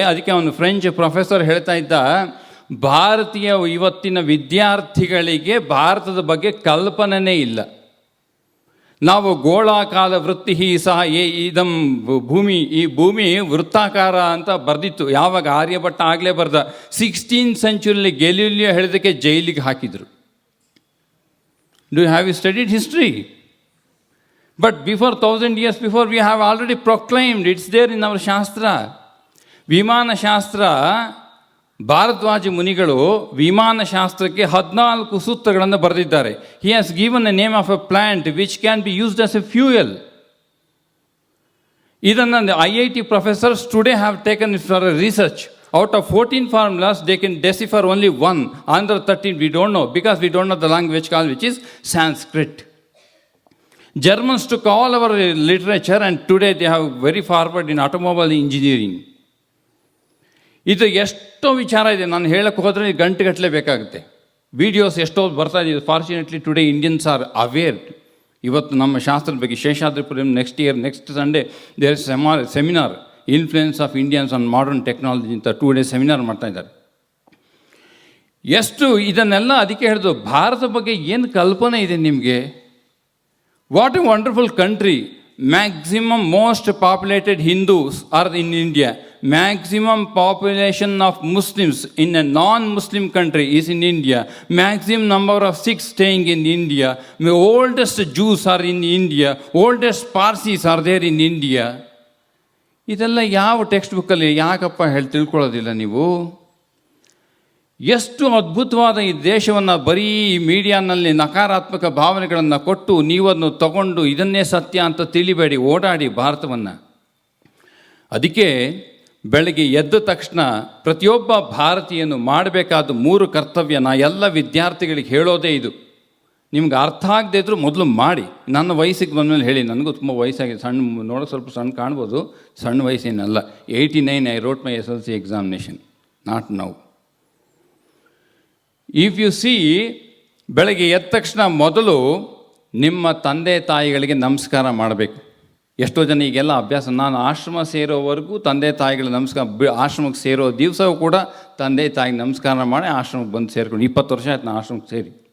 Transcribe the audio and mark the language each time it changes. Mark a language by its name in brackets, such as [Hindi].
[Kannada] ಅದಕ್ಕೆ ಅವನು French professor ಹೇಳ್ತಾ ಇದ್ದ, ಭಾರತೀಯ ಇವತ್ತಿನ ವಿದ್ಯಾರ್ಥಿಗಳಿಗೆ ಭಾರತದ ಬಗ್ಗೆ ಕಲ್ಪನೆಯೇ ಇಲ್ಲ. ನಾವು ಗೋಳಾಕಾರ ವೃತ್ತಿ ಸಹ ಇದಂ ಭೂಮಿ, ಈ ಭೂಮಿ ವೃತ್ತಾಕಾರ ಅಂತ ಬರೆದಿತ್ತು. ಯಾವಾಗ? ಆರ್ಯಭಟ್ಟ ಆಗಲೇ ಬರ್ದ. 16th century ಗೆಲಿಲಿಯೋ ಹೇಳಿದಕ್ಕೆ ಜೈಲಿಗೆ ಹಾಕಿದರು. [English] Do you have studied history? But before 1000 years before, we have already proclaimed, it's there in our Shastra. [Kannada] ವಿಮಾನ ಶಾಸ್ತ್ರ, ಭಾರದ್ವಾಜ ಮುನಿಗಳು ವಿಮಾನ ಶಾಸ್ತ್ರಕ್ಕೆ 14 ಸೂತ್ರಗಳನ್ನು ಬರೆದಿದ್ದಾರೆ. [English] He has given a name of a plant which can be used as a fuel. ಇದನ್ನು IIT professors today have taken it for a research. Out of 14 formulas, they can decipher only one. Another 13 we don't know, because we don't know the language called, which is Sanskrit. Germans took all our literature, and today they have very forward in automobile engineering. [Kannada] ಇದು ಎಷ್ಟೋ ವಿಚಾರ ಇದೆ, ನಾನು ಹೇಳಕ್ಕೆ ಹೋದರೆ ಗಂಟೆಗಟ್ಟಲೆ ಬೇಕಾಗುತ್ತೆ. Videos ಎಷ್ಟೋ ಬರ್ತಾ ಇದೆ. [English] Fortunately today Indians are aware. [Kannada] ಇವತ್ತು ನಮ್ಮ ಶಾಸ್ತ್ರದ ಬಗ್ಗೆ [English] Seshadripuram next Sunday there is seminar influence of Indians on modern technology ಅಂತ 2 days [Kannada] ಸೆಮಿನಾರ್ ಮಾಡ್ತಾಯಿದ್ದಾರೆ. ಎಷ್ಟು ಇದನ್ನೆಲ್ಲ ಅದಕ್ಕೆ ಹೇಳಿದ್ರು, ಭಾರತ ಬಗ್ಗೆ ಏನು ಕಲ್ಪನೆ ಇದೆ ನಿಮಗೆ? [English] What a wonderful country. Maximum most populated Hindus are in India. Maximum population of Muslims in a non-Muslim country is in India. Maximum number of Sikhs staying in India. The oldest Jews are in India. Oldest Parsis are there in India. [Kannada] ಇದೆಲ್ಲ ಯಾವ text ಬುಕ್ಕಲ್ಲಿ ಯಾಕಪ್ಪ ತಿಳ್ಕೊಳ್ಳೋದಿಲ್ಲ ನೀವು? ಎಷ್ಟು ಅದ್ಭುತವಾದ ಈ ದೇಶವನ್ನು ಬರೀ ಮೀಡಿಯಾನಲ್ಲಿ ನಕಾರಾತ್ಮಕ ಭಾವನೆಗಳನ್ನು ಕೊಟ್ಟು ನೀವನ್ನು ತಗೊಂಡು ಇದನ್ನೇ ಸತ್ಯ ಅಂತ ತಿಳಿಬೇಡಿ, ಓಡಾಡಿ ಭಾರತವನ್ನು. ಅದಕ್ಕೆ ಬೆಳಗ್ಗೆ ಎದ್ದ ತಕ್ಷಣ ಪ್ರತಿಯೊಬ್ಬ ಭಾರತೀಯನು ಮಾಡಬೇಕಾದ 3 ಕರ್ತವ್ಯ ನಾ ಎಲ್ಲ ವಿದ್ಯಾರ್ಥಿಗಳಿಗೆ ಹೇಳೋದೇ ಇದು. ನಿಮ್ಗೆ ಅರ್ಥ ಆಗದೇ ಇದ್ದರೂ ಮೊದಲು ಮಾಡಿ. ನನ್ನ ವಯಸ್ಸಿಗೆ ಬಂದಮೇಲೆ ಹೇಳಿ, ನನಗೂ ತುಂಬ ವಯಸ್ಸಾಗಿದೆ, ನೋಡೋಕೆ ಸ್ವಲ್ಪ ಸಣ್ಣ ಕಾಣ್ಬೋದು, ಸಣ್ಣ ವಯಸ್ಸೇನಲ್ಲ. [English] 89 I wrote my SLC examination, not now. If you see, [Kannada] ಬೆಳಗ್ಗೆ ಎದ್ದ ತಕ್ಷಣ ಮೊದಲು ನಿಮ್ಮ ತಂದೆ ತಾಯಿಗಳಿಗೆ ನಮಸ್ಕಾರ ಮಾಡಬೇಕು. ಎಷ್ಟೋ ಜನ ಈಗೆಲ್ಲ ಅಭ್ಯಾಸ, ನಾನು ಆಶ್ರಮ ಸೇರೋವರೆಗೂ ತಂದೆ ತಾಯಿಗಳ ನಮಸ್ಕಾರ, ಆಶ್ರಮಕ್ಕೆ ಸೇರೋ ದಿವಸವೂ ಕೂಡ ತಂದೆ ತಾಯಿಗೆ ನಮಸ್ಕಾರ ಮಾಡಿ ಆಶ್ರಮಕ್ಕೆ ಬಂದು ಸೇರ್ಕೊಂಡು 20 ವರ್ಷ ಆಯ್ತು ನಾನು ಆಶ್ರಮಕ್ಕೆ ಸೇರಿ.